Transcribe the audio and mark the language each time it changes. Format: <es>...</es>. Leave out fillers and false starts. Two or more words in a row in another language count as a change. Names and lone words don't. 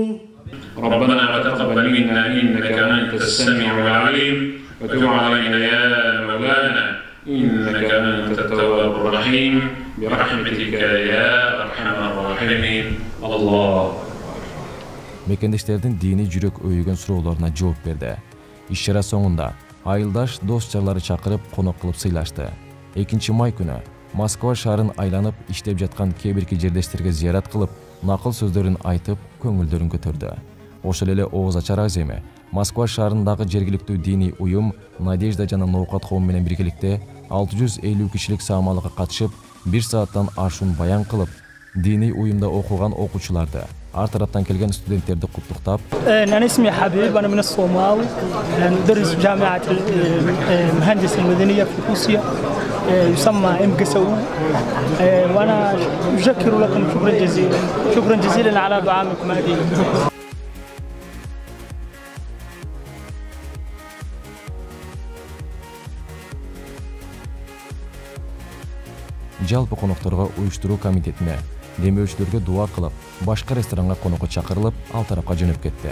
<ar>ربنا تقبل منا إنك أنت السميع العليم وتب علينا يا مولانا إنك أنت التواب الرحيم برحمتك يا أرحم الراحمين الله.</ar> <ky>Мекендештердин дини жүрөк өйгөн суроолоруна жооп берди. Иш-чара соңунда айылдаш дос-жарлары чакырып конок кылып сыйлашты. 2 май күнү Москва шаарын айланып иштеп жаткан кээ-бирки жердештерге зыярат кылып, накыл сөздөрүн айтып, көңүлдөрүн көтөрдү. Ошол эле ооз ачар аземи Москва шаарындагы жергиликтүү диний уюм Надежда жана Ноокат коому менен биргеликте 650 кишилик саамалыкка катышып, 1 сааттан ашуун баян кылып, диний уюмда окуган окуучуларды, ар тараптан келген студенттерди куттуктап,</ky> <ar>أنا اسمي حبيب أنا من الصومال مدرس جامعة المهندسة المدنية في روسيا يسمى إمقسو وأنا أشكر لكم شكرا جزيلا على دعائكم هذه.</ar> <ky>жалпы конокторго уюштуруу комитетине демөөчүлөргө дуа кылып, башка ресторанга конокко чакырылып, ал тарапка жөнөп кетти.</ky>